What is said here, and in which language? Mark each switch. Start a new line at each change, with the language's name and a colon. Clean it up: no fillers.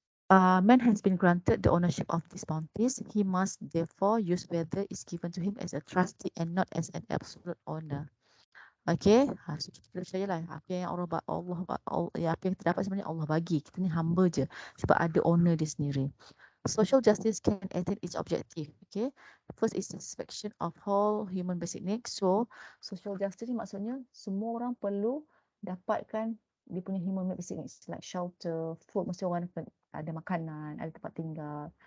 English: Man has been granted the ownership of these bounties. He must therefore use whether is given to him as a trustee and not as an absolute owner. Okay.
Malay: So kita percayalah apa yang apa yang kita dapat sebenarnya Allah bagi. Kita ni hamba je sebab ada owner dia sendiri.
English: Social justice can attain its objective. Okay, first is satisfaction of whole human basic needs.
Malay: So social justice ni maksudnya semua orang perlu dapatkan dia punya
English: human basic needs like shelter, food,
Malay: mesti orang ada makanan, ada tempat tinggal.